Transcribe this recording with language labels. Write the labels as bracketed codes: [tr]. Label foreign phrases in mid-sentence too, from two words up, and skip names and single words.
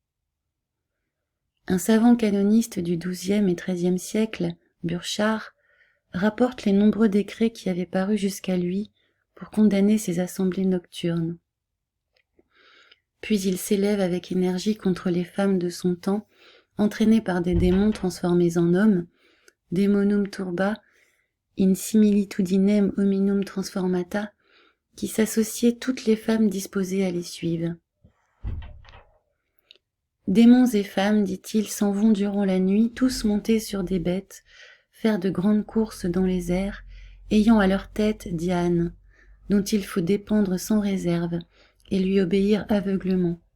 [fr] Un savant canoniste du XIIe et XIIIe siècle, Burchard, rapporte les nombreux décrets qui avaient paru jusqu'à lui pour condamner ces assemblées nocturnes. Puis il s'élève avec énergie contre les femmes de son temps, entraînées par des démons transformés en hommes, [la] Demonum turba, in similitudinem hominum transformata, [fr] qui s'associaient toutes les femmes disposées à les suivre. Démons et femmes, dit-il, s'en vont durant la nuit, tous montés sur des bêtes, faire de grandes courses dans les airs, ayant à leur tête Diane, dont il faut dépendre sans réserve et lui obéir aveuglement.